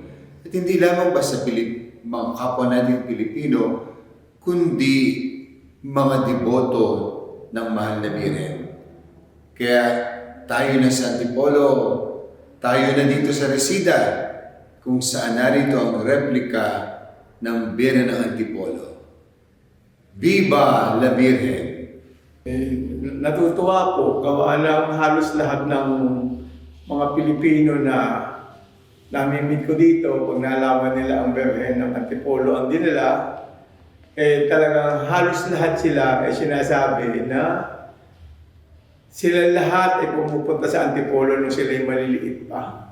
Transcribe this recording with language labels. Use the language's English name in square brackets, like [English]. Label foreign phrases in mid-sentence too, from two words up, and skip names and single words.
[Filipino] At hindi lamang ba sa mga kapwa natin Pilipino, kundi mga deboto ng Mahal na Birhen. Kaya tayo na sa Antipolo, tayo na dito sa Reseda, kung saan narito ang replika ng Birhen ng Antipolo. [Spanish] Viva la Virgen! [Filipino] Natutuwa po, gawa ng halos lahat ng mga Pilipino na namimit ko dito, pag nalaman nila ang Birhen ng Antipolo ang dinala, talagang halos lahat sila ay sinasabi na sila lahat ay pumupunta sa Antipolo nung sila ay maliliit pa.